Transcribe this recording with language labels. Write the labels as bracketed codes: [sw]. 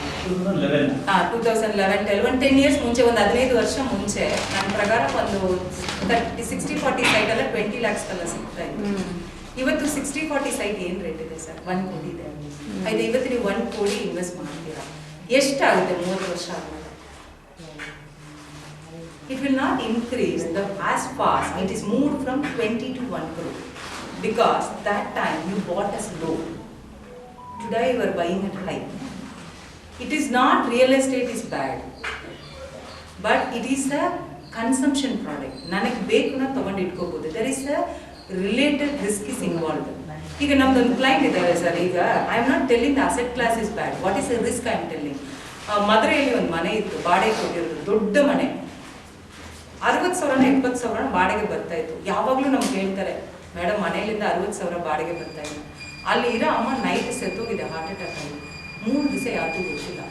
[kn] 2011 ಒಂದು 10 ಇಯರ್ಸ್ ಮುಂಚೆ, ಒಂದು 15 ವರ್ಷ ಮುಂಚೆ ನನ್ನ ಪ್ರಕಾರ ಒಂದು 60-40 ಸೈಟ್ ಎಲ್ಲ 20 lakhs ಎಲ್ಲ ಸಿಗ್ತಾ ಇತ್ತು. ಇವತ್ತು 60-40 ಸೈಟ್ ಏನು ರೇಟ್ ಇದೆ ಸರ್? 1 ಕೋಟಿ ಇದೆ. ಆಯ್ತು, ಇವತ್ತು ನೀವು 1 ಕೋಟಿ ಇನ್ವೆಸ್ಟ್ ಮಾಡ್ತೀರಾ, ಎಷ್ಟಾಗುತ್ತೆ 30 ವರ್ಷ ಆಗುತ್ತೆ? [en] It will not increase as fast. It is moved from 20 to 1 crore because that time you bought as low. Today you are buying at high. It is not real estate is bad, but it is a consumption product. [kn] ನನಗೆ ಬೇಕು ನಾ ತಗೊಂಡು ಇಟ್ಕೋಬಹುದು. [en] There is a related risk is involved. [kn] ಈಗ ನಮ್ದೊಂದು client ಇದ್ದಾರೆ sir. [en] ಈಗ I am not telling the asset class is bad. What is the risk I am telling? [kn] ಮದುರೆಯಲ್ಲಿ ಒಂದು ಮನೆ ಇತ್ತು, ಬಾಡಿಗೆ ಕೊಟ್ಟಿರೋದು, ದೊಡ್ಡ ಮನೆ. 60,000 70,000 ಬಾಡಿಗೆ ಬರ್ತಾ ಇತ್ತು. ಯಾವಾಗಲೂ ನಮ್ಗೆ ಹೇಳ್ತಾರೆ, ಮೇಡಮ್ ಮನೆಯಲ್ಲಿಂದ 60,000 ಬಾಡಿಗೆ ಬರ್ತಾ ಇದೆ. ಅಲ್ಲಿ ಇರೋ ಅಮ್ಮ ನೈಟ್ ಸೆತ್ತೋಗಿದೆ ಹಾರ್ಟ್ ಅಟ್ಯಾಕ್ ಆಗಿ. 3 ದಿವಸ ಯಾರಿಗೂ ಗೊತ್ತಿಲ್ಲ.